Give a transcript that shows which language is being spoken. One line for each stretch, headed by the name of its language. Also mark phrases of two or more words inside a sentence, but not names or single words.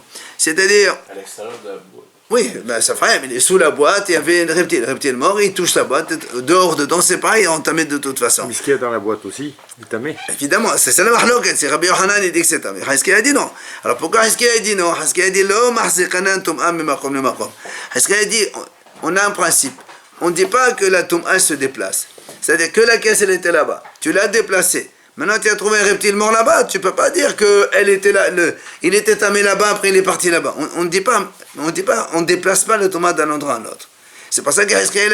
French: C'est-à-dire. À l'extérieur de la boîte. Oui, ben ça ferait, mais sous la boîte, il y avait un reptile. Le reptile mort, il touche la boîte. Dehors, dedans, c'est pareil, on tamé de toute façon. Mais ce qu'il y a dans la boîte aussi, il tamé. Évidemment, c'est la mahloket, c'est Rabbi Yochanan, il dit que c'est tamé. Hizkiya a dit non. Alors pourquoi Hizkiya a dit non? Hizkiya a dit,
Aramaic: לא מחזקינן טומאה ממקום למקום.
French: Hizkiya a dit, on a un principe. On ne dit pas que la tum'a se déplace. C'est-à-dire que la caisse, elle était là-bas. Tu l'as déplacée. Maintenant, tu as trouvé un reptile mort là-bas. Tu ne peux pas dire qu'elle était là. Il était tamé là-bas, après il est parti là-bas. On ne dit pas, on ne déplace pas le tomate d'un endroit à un autre.